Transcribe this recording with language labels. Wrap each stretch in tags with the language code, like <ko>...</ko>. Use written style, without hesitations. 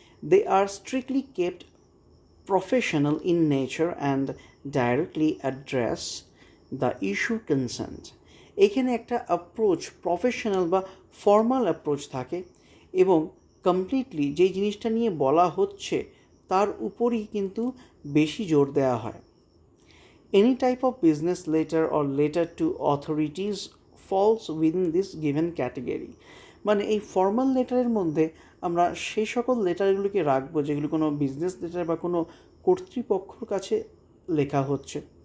<en>They are strictly kept professional in nature and directly address the issue concerned.</en> <bn>এখানে একটা approach, professional বা formal approach থাকে, এবং completely যেই জিনিসটা নিয়ে বলা হচ্ছে তার উপরই কিন্তু বেশি জোর দেওয়া হয়।</bn> <en>Any type of business letter or letter to authorities falls within this given category.</en> <bn>মানে এই ফর্মাল লেটারের মধ্যে আমরা সেই সকল লেটারগুলোকে রাখবো যেগুলো কোনো বিজনেস লেটার বা কোনো কর্তৃপক্ষর কাছে লেখা হচ্ছে।</bn>